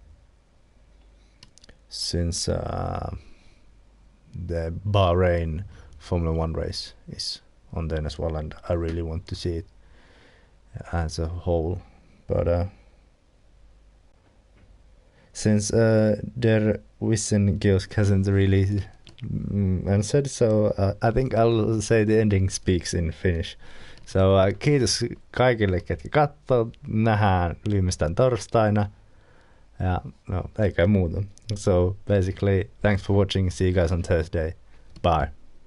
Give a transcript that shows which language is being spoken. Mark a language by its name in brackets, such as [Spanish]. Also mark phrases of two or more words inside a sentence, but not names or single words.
[English] since the Bahrain Formula 1 race is on then as well, and I really want to see it as a whole. But since Der Wissenkiosk hasn't really answered, so I think I'll say the ending speaks in Finnish. [Finnish] So kiitos kaikille, ketkä katsoo. Nähdään viimeistään torstaina. Ja no, eikä muuta. [English] So basically, thanks for watching. See you guys on Thursday. Bye.